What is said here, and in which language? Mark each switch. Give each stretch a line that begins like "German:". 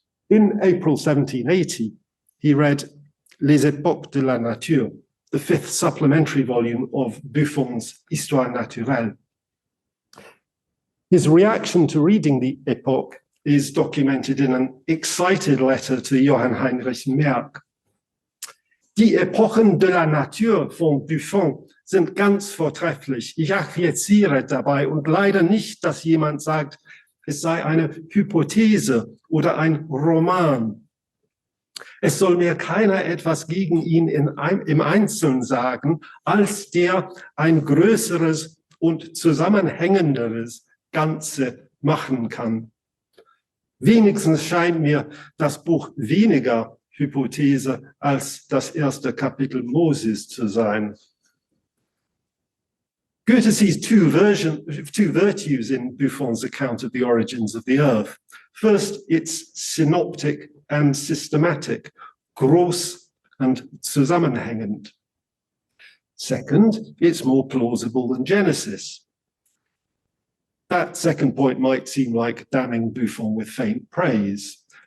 English: In April 1780, he read Les Epochs de la Nature, the fifth supplementary volume of Buffon's Histoire naturelle. His reaction to reading the Epoch is documented in an excited letter to Johann Heinrich Merck.
German: Die Epochen de la Nature von Buffon sind ganz vortrefflich. Ich acquiesziere dabei und leider nicht, dass jemand sagt, es sei eine Hypothese oder ein Roman. Es soll mir keiner etwas gegen ihn im Einzelnen sagen, als der ein größeres und zusammenhängenderes Ganze machen kann. Wenigstens scheint mir das Buch weniger Hypothese als das erste Kapitel Moses zu sein.
English: Goethe sees two virtues in Buffon's account of the origins of the earth. First, it's synoptic and systematic, groß and zusammenhängend. Second, it's more plausible than Genesis. That second point might seem like damning Buffon with faint praise.